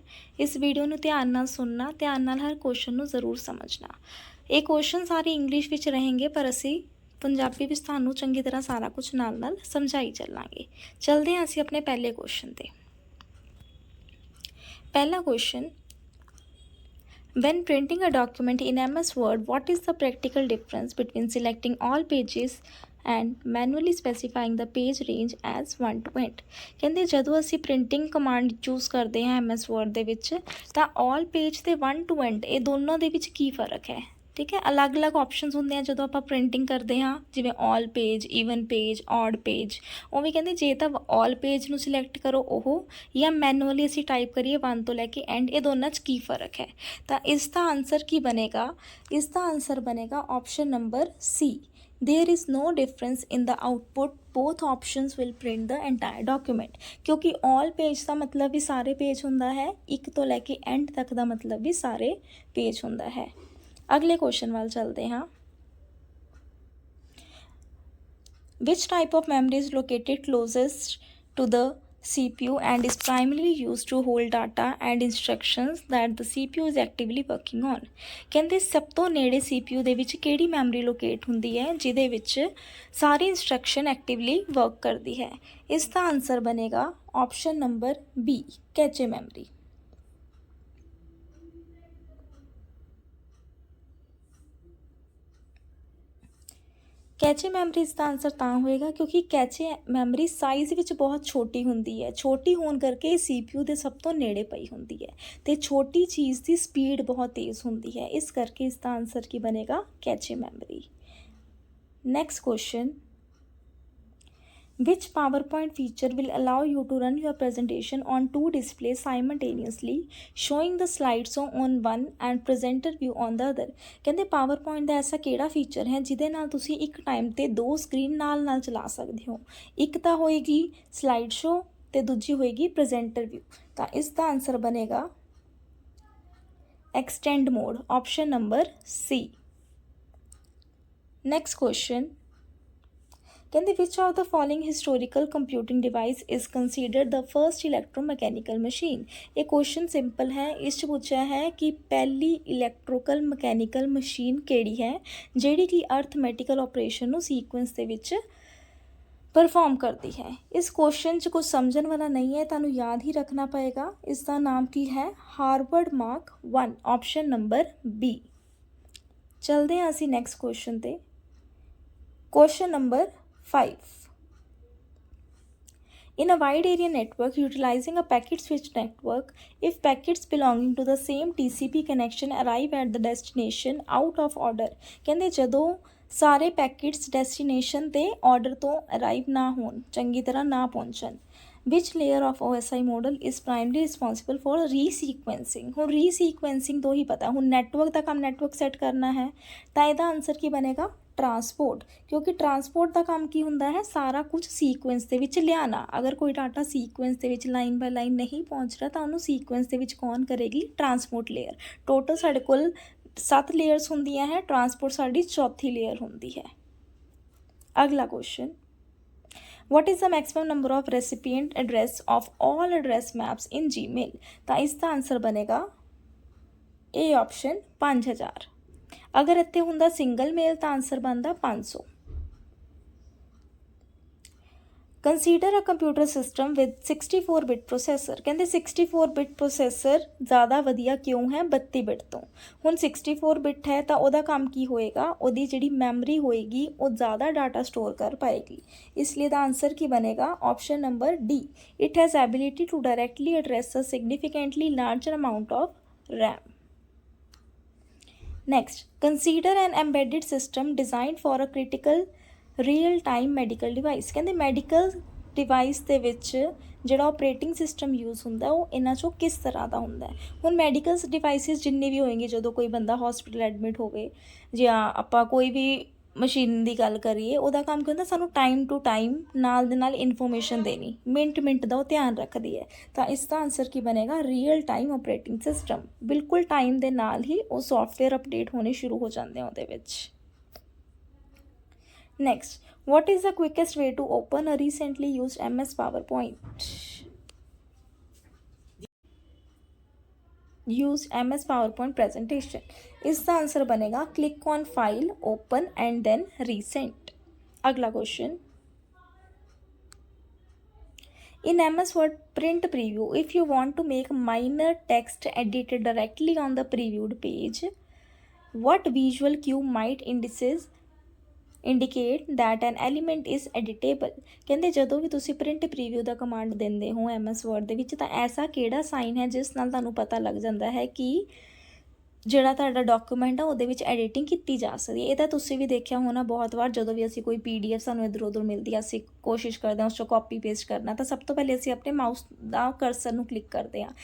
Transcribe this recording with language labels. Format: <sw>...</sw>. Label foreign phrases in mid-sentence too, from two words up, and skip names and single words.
<pa>ਇਸ ਵੀਡੀਓ ਨੂੰ ਧਿਆਨ ਨਾਲ ਸੁਣਨਾ, ਧਿਆਨ ਨਾਲ ਹਰ ਕੁਐਸਚਨ ਨੂੰ ਜ਼ਰੂਰ ਸਮਝਣਾ। ਇਹ ਕੁਐਸਚਨ ਸਾਰੇ ਇੰਗਲਿਸ਼ ਵਿੱਚ रहेंगे, ਪਰ ਅਸੀਂ ਪੰਜਾਬੀ ਵਿੱਚ ਤੁਹਾਨੂੰ ਚੰਗੀ ਤਰ੍ਹਾਂ ਸਾਰਾ ਕੁਝ ਨਾਲ ਸਮਝਾਈ ਚੱਲਾਂਗੇ। ਚਲਦੇ ਹਾਂ ਅਸੀਂ ਆਪਣੇ ਪਹਿਲੇ ਕੁਐਸਚਨ ਤੇ। ਪਹਿਲਾ ਕੁਐਸਚਨ,</pa> <en>when printing a document in MS Word, what is the practical difference between selecting all pages and manually specifying the page range as 1 to end?</en> <pa>ਕਹਿੰਦੇ ਜਦੋਂ ਅਸੀਂ</pa> <en>printing command choose</en> <pa>ਕਰਦੇ ਹਾਂ MS Word ਦੇ ਵਿੱਚ ਤਾਂ</pa> <en>all page</en> <pa>ਤੇ</pa> <en>1 to end</en> <pa>ਇਹ ਦੋਨੋਂ ਦੇ ਵਿੱਚ ਕੀ ਫ਼ਰਕ ਹੈ? ਠੀਕ ਹੈ, ਅਲੱਗ-ਅਲੱਗ ਆਪਸ਼ਨਸ ਹੁੰਦੇ ਆ ਜਦੋਂ ਆਪਾਂ ਪ੍ਰਿੰਟਿੰਗ ਕਰਦੇ ਹਾਂ, ਜਿਵੇਂ</pa> <en>all page, even page, odd page.</en> <pa>ਉਵੇਂ ਕਹਿੰਦੇ ਜੇ ਤਾਂ</pa> <en>all page</en> <pa>ਨੂੰ ਸਿਲੈਕਟ ਕਰੋ ਉਹ, ਜਾਂ ਮੈਨੂਅਲੀ ਅਸੀਂ ਟਾਈਪ ਕਰੀਏ 1 ਤੋਂ ਲੈ ਕੇ ਐਂਡ, ਇਹ ਦੋਨਾਂ 'ਚ ਕੀ ਫ਼ਰਕ ਹੈ? ਤਾਂ ਇਸ ਦਾ ਆਨਸਰ ਕੀ ਬਣੇਗਾ? ਇਸ ਦਾ ਆਨਸਰ ਬਣੇਗਾ</pa> <en>option number C. There is no difference in the output, both options will print the entire document.</en> <hi>क्योंकि</hi> <en>all page</en> <hi>का मतलब भी सारे पेज होंदा है, एक तो लैके एंड तक का मतलब भी सारे पेज होंदा है। अगले क्वेश्चन वाल चलते हाँ।</hi> <en>Which type of memory is located closest to the CPU and is primarily used to hold data and instructions that the CPU is actively working on?</en> <pa>ਕਹਿੰਦੇ ਸਭ ਤੋਂ ਨੇੜੇ CPU ਦੇ ਵਿੱਚ ਕਿਹੜੀ ਮੈਮਰੀ ਲੋਕੇਟ ਹੁੰਦੀ ਹੈ ਜਿਹਦੇ ਵਿੱਚ ਸਾਰੀ ਇੰਸਟਰਕਸ਼ਨ</pa> <en>actively work</en> <pa>ਕਰਦੀ ਹੈ? ਇਸ ਦਾ ਆਨਸਰ ਬਣੇਗਾ</pa> <en>option number B, cache memory. cache memory</en> <pa>इसका आंसर ਤਾਂ ਹੋਏਗਾ ਕਿਉਂਕਿ</pa> <en>cache memory</en> <pa>ਸਾਈਜ਼ ਵਿੱਚ ਬਹੁਤ ਛੋਟੀ ਹੁੰਦੀ ਹੈ। ਛੋਟੀ ਹੋਣ ਕਰਕੇ CPU ਦੇ ਸਭ ਤੋਂ ਨੇੜੇ ਪਈ ਹੁੰਦੀ ਹੈ ਤੇ ਛੋਟੀ ਚੀਜ਼ ਦੀ ਸਪੀਡ ਬਹੁਤ ਤੇਜ਼ ਹੁੰਦੀ ਹੈ, ਇਸ ਕਰਕੇ ਇਸ ਦਾ ਆਨਸਰ ਕੀ ਬਣੇਗਾ?</pa> <en>cache memory. next question, which PowerPoint feature will allow you to run your presentation on 2 displays simultaneously, showing the slides on one and presenter view on the other?</en> <pa>ਕਹਿੰਦੇ PowerPoint ਦਾ ਐਸਾ ਕਿਹੜਾ ਫੀਚਰ ਹੈ ਜਿਹਦੇ ਨਾਲ ਤੁਸੀਂ ਇੱਕ ਟਾਈਮ ਤੇ 2 ਸਕਰੀਨ ਨਾਲ ਚਲਾ ਸਕਦੇ ਹੋ? ਇੱਕ ਤਾਂ ਹੋਏਗੀ</pa> <en>slide show</en> <pa>ਤੇ ਦੂਜੀ ਹੋਏਗੀ</pa> <en>presenter view.</en> <pa>ਤਾਂ ਇਸ ਦਾ ਆਨਸਰ ਬਣੇਗਾ</pa> <en>extend mode, option number C. next question, ਕਹਿੰਦੇ which of the following historical computing device is considered the first electromechanical machine?</en> <pa>ਇਹ ਕੁਐਸਚਨ ਸਿੰਪਲ ਹੈ। ਇਸ 'ਚ ਪੁੱਛਿਆ ਹੈ ਕਿ ਪਹਿਲੀ</pa> <en>electrical mechanical machine</en> <pa>ਕਿਹੜੀ ਹੈ ਜਿਹੜੀ ਕਿ</pa> <en>arithmetical operation</en> <pa>ਨੂੰ ਸੀਕੁਐਂਸ ਦੇ ਵਿੱਚ ਪਰਫਾਰਮ ਕਰਦੀ ਹੈ। ਇਸ ਕੁਐਸਚਨ 'ਚ ਕੁਝ ਸਮਝਣ ਵਾਲਾ ਨਹੀਂ ਹੈ, ਤੁਹਾਨੂੰ ਯਾਦ ਹੀ ਰੱਖਣਾ ਪਏਗਾ। ਇਸ ਦਾ ਨਾਮ ਕੀ ਹੈ? ਹਾਰਵਰਡ ਮਾਰਕ 1,</pa> <en>option number B.</en> <pa>ਚਲਦੇ ਹਾਂ ਅਸੀਂ</pa> <en>next question</en> <pa>ਤੇ।</pa> <en>question number 5. In a wide area network utilizing a packet switch network, if packets belonging to the same TCP connection arrive at the destination out of order,</en> <pa>ਕਹਿੰਦੇ ਜਦੋਂ ਸਾਰੇ</pa> <en>packets destination</en> <pa>ਤੇ ਆਰਡਰ ਤੋਂ ਅਰਾਈਵ ਨਾ ਹੋਣ, ਚੰਗੀ ਤਰ੍ਹਾਂ ਨਾ ਪਹੁੰਚਣ,</pa> <en>which layer of OSI model is primarily responsible for ਰੀਸੀਕੁਐਂਸਿੰਗ?</en> <pa>ਹੁਣ ਰੀਸੀਕੁਐਂਸਿੰਗ ਤੋਂ ਹੀ ਪਤਾ, ਹੁਣ ਨੈਟਵਰਕ ਦਾ ਕੰਮ ਨੈਟਵਰਕ ਸੈੱਟ ਕਰਨਾ ਹੈ ਤਾਂ ਇਹਦਾ ਆਨਸਰ ਕੀ ਬਣੇਗਾ? ਟਰਾਂਸਪੋਰਟ। ਕਿਉਂਕਿ ਟਰਾਂਸਪੋਰਟ ਦਾ ਕੰਮ ਕੀ ਹੁੰਦਾ ਹੈ? ਸਾਰਾ ਕੁਝ ਸੀਕੁਐਂਸ ਦੇ ਵਿੱਚ ਲਿਆਉਣਾ। ਅਗਰ ਕੋਈ ਡਾਟਾ ਸੀਕੁਐਂਸ ਦੇ ਵਿੱਚ</pa> <en>line by line</en> <pa>ਨਹੀਂ ਪਹੁੰਚ ਰਿਹਾ ਤਾਂ ਉਹਨੂੰ ਸੀਕੁਐਂਸ ਦੇ ਵਿੱਚ ਕੌਣ ਕਰੇਗੀ?</pa> <en>transport layer.</en> <pa>ਟੋਟਲ ਸਾਡੇ ਕੋਲ 7 ਲੇਅਰਸ ਹੁੰਦੀਆਂ ਹੈ, ਟਰਾਂਸਪੋਰਟ ਸਾਡੀ ਚੌਥੀ ਲੇਅਰ ਹੁੰਦੀ ਹੈ। ਅਗਲਾ ਕੁਐਸਚਨ, what is the maximum number of recipient address of all address maps in Gmail? ਤਾਂ ਇਸ ਦਾ ਆਨਸਰ ਬਣੇਗਾ ਇਹ ਆਪਸ਼ਨ 5000। ਅਗਰ ਇੱਥੇ ਹੁੰਦਾ</pa> <en>single mail</en> <pa>ਤਾਂ ਆਨਸਰ ਬਣਦਾ 500।</pa> <en>Consider a computer system with 64 bit processor.</en> <pa>ਕਹਿੰਦੇ</pa> <en>64 bit processor</en> <pa>ਜ਼ਿਆਦਾ ਵਧੀਆ ਕਿਉਂ ਹੈ 32 ਬਿਟ ਤੋਂ? ਹੁਣ 64 ਬਿਟ ਹੈ ਤਾਂ ਉਹਦਾ ਕੰਮ ਕੀ ਹੋਏਗਾ? ਉਹਦੀ ਜਿਹੜੀ ਮੈਮਰੀ ਹੋਏਗੀ ਉਹ ਜ਼ਿਆਦਾ</pa> <en>data store</en> <pa>ਕਰ ਪਾਏਗੀ, ਇਸ ਲਈ ਦਾ ਆਨਸਰ ਕੀ ਬਣੇਗਾ?</pa> <en>option number D. It has ability to directly address a significantly larger amount of RAM. Next, consider an embedded system designed for a critical real time medical device.</en> <pa>ਕਹਿੰਦੇ</pa> <en>medical device</en> <pa>ਦੇ ਵਿੱਚ ਜਿਹੜਾ</pa> <en>operating system use</en> <pa>ਹੁੰਦਾ ਉਹ ਇਹਨਾਂ 'ਚੋਂ ਕਿਸ ਤਰ੍ਹਾਂ ਦਾ ਹੁੰਦਾ ਹੈ। ਹੁਣ</pa> <en>medical devices</en> <pa>ਜਿੰਨੇ ਵੀ ਹੋਏਗੇ, ਜਦੋਂ ਕੋਈ ਬੰਦਾ</pa> <en>hospital admit</en> <pa>ਹੋਵੇ ਜਾਂ ਆਪਾਂ ਕੋਈ ਵੀ ਮਸ਼ੀਨ ਦੀ ਗੱਲ ਕਰੀਏ, ਉਹਦਾ ਕੰਮ ਕੀ ਹੁੰਦਾ, ਸਾਨੂੰ</pa> <en>time to time</en> <pa>ਨਾਲ ਦੇ ਨਾਲ ਇਨਫੋਰਮੇਸ਼ਨ ਦੇਣੀ, ਮਿੰਟ ਦਾ ਉਹ ਧਿਆਨ ਰੱਖਦੀ ਹੈ। ਤਾਂ ਇਸ ਦਾ ਆਨਸਰ ਕੀ ਬਣੇਗਾ,</pa> <en>real time operating system.</en> <pa>ਬਿਲਕੁਲ ਟਾਈਮ ਦੇ ਨਾਲ ਹੀ ਉਹ</pa> <en>software update</en> <pa>ਹੋਣੇ ਸ਼ੁਰੂ ਹੋ ਜਾਂਦੇ ਆ ਉਹਦੇ ਵਿੱਚ। ਨੈਕਸਟ,</pa> <en>what is the quickest way to open a recently used MS PowerPoint? Use MS PowerPoint presentation.</en> <hi>इसका आंसर बनेगा</hi> <en>click on file, open and then recent.</en> <hi>अगला क्वेश्चन,</hi> <en>in MS Word print preview, if you want to make minor text edited directly on the previewed page, what visual cue might indicate that an element is editable?</en> <pa>ਕਹਿੰਦੇ ਜਦੋਂ ਵੀ ਤੁਸੀਂ</pa> <en>print preview</en> <pa>ਦਾ ਕਮਾਂਡ ਦਿੰਦੇ ਹੋ MS Word ਦੇ ਵਿੱਚ, ਤਾਂ ਐਸਾ ਕਿਹੜਾ ਸਾਈਨ ਹੈ ਜਿਸ ਨਾਲ ਤੁਹਾਨੂੰ ਪਤਾ ਲੱਗ ਜਾਂਦਾ ਹੈ ਕਿ ਜਿਹੜਾ ਤੁਹਾਡਾ ਡਾਕੂਮੈਂਟ ਆ ਉਹਦੇ ਵਿੱਚ ਐਡੀਟਿੰਗ ਕੀਤੀ ਜਾ ਸਕਦੀ ਹੈ। ਇਹ ਤਾਂ ਤੁਸੀਂ ਵੀ ਦੇਖਿਆ ਹੋਣਾ ਬਹੁਤ ਵਾਰ, ਜਦੋਂ ਵੀ ਅਸੀਂ ਕੋਈ PDF ਸਾਨੂੰ ਇੱਧਰ ਉੱਧਰ ਮਿਲਦੀ ਆ, ਅਸੀਂ ਕੋਸ਼ਿਸ਼ ਕਰਦੇ ਹਾਂ ਉਸ 'ਚੋਂ</pa> <en>copy paste</en> <pa>ਕਰਨਾ, ਤਾਂ ਸਭ ਤੋਂ ਪਹਿਲੇ ਅਸੀਂ ਆਪਣੇ ਮਾਊਸ ਦਾ ਕਰਸਰ ਨੂੰ ਕਲਿੱਕ ਕਰਦੇ ਹਾਂ।</pa>